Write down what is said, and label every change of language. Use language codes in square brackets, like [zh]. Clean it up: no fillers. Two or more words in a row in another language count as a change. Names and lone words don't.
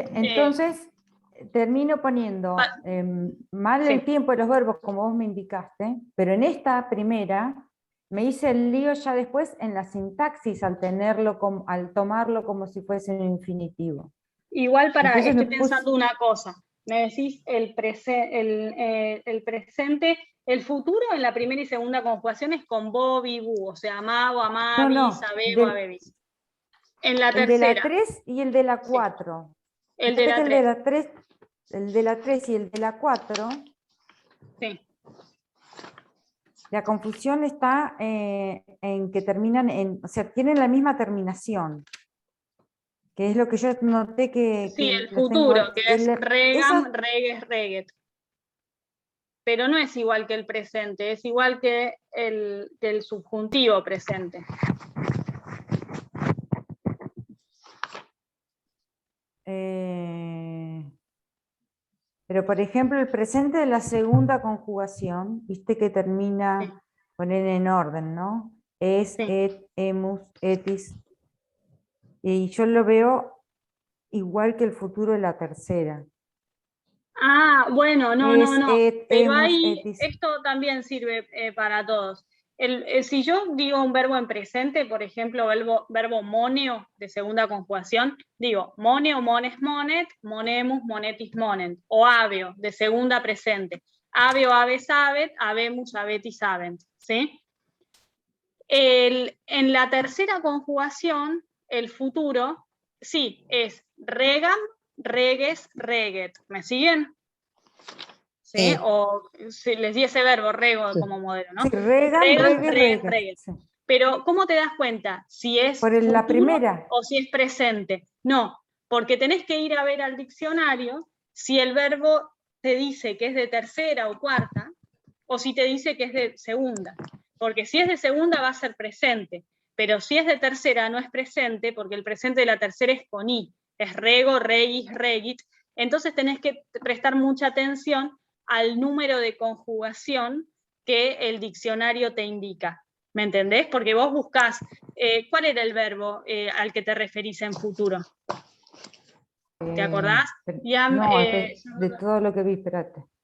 [es] Entonces, termino poniendo mal el tiempo de los verbos, como vos me indicaste, pero en esta primera me hice el lío ya después en la sintaxis al tomarlo como si fuese un infinitivo. Igual estoy pensando una cosa. Me decís el presente, el futuro en la primera y segunda conjugación es con bo, bi, bu, o sea, [la] amabo, amabis, abebo, abebis. [es] En la tercera. El de la 3 y el de la 4. Sí. El de la 3. El de la 3 y el de la 4. Sí. La confusión está en que terminan o sea, tienen la misma terminación. Que es lo que yo noté que... Sí, el futuro, que es [la] regam, reges, reget. [es] Pero no es igual que el presente, es igual que el subjuntivo presente. Pero, por ejemplo, el presente de la segunda conjugación, viste que termina, poner en orden, ¿no? Es, [la] et, emus, etis. [es] Y yo lo veo igual que el futuro de la tercera. Ah, bueno, no. Pero ahí etis. esto también sirve para todos. Si yo digo un verbo en presente, por ejemplo, verbo moneo de segunda conjugación, digo [la] moneo, mones, monet, monemus, monetis, monen, [es] o habeo de segunda presente. [la] habe o habe sabet, habemus, habeti, sabent, [es] ¿sí? En la tercera conjugación, el futuro, sí, es [la] regam, reges, reget. [es] ¿Me siguen? ¿Sí? O si les di ese verbo, rego, Sí. como modelo, ¿no? Sí, regan, Regan, regue, regues, regue. regues. Sí. Pero, ¿cómo te das cuenta? Si es Por la futuro primera. o si es presente. No, porque tenés que ir a ver al diccionario si el verbo te dice que es de tercera o cuarta, o si te dice que es de segunda. Porque si es de segunda va a ser presente, pero si es de tercera no es presente, porque el presente de la tercera es con i, es rego, [la] regis, regit. [es] Entonces tenés que prestar mucha atención al número de conjugación que el diccionario te indica. ¿Me entendés? Porque vos buscás, ¿cuál era el verbo al que te referís en futuro? ¿Te acordás? No, de todo lo que vi, espérate.